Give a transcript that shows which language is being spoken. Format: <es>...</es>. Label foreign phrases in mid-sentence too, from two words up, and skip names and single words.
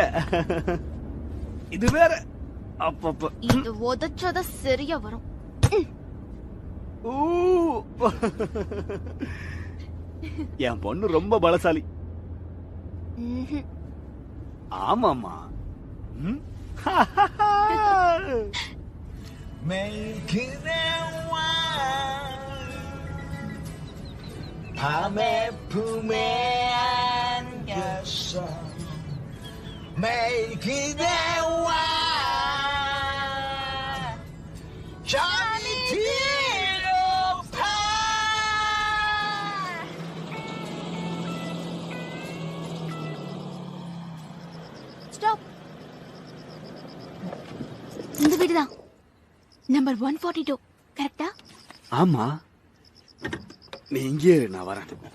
<ta>இது வேற அப்பப்ப இது உதச்சத சரியா வரும். என் பொண்ணு ரொம்ப பலசாலி. ஆமாமா.</ta> <ko>밤에 품에 안겼어 매일 그대와 잠이 들어파.</ko> <ta>ஸ்டாப். இந்த வீடுதான் நம்பர் 142. கரெக்டா? ஆமா, நீ இங்கே இரு, நான் வரேன்.</ta>